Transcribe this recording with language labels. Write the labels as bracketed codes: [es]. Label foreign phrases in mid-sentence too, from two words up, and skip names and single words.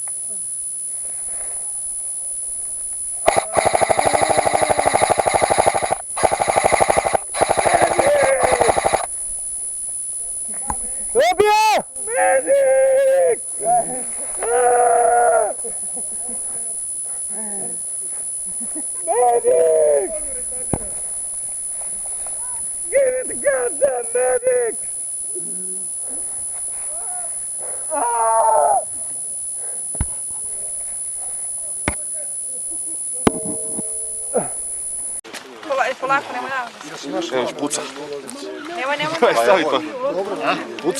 [sr] dobio! [en] Medic! Medic! Give me the goddamn medic! [sr] Polako, nemoj navod. Evo, puca. Nemoj. Stavi to. Puca.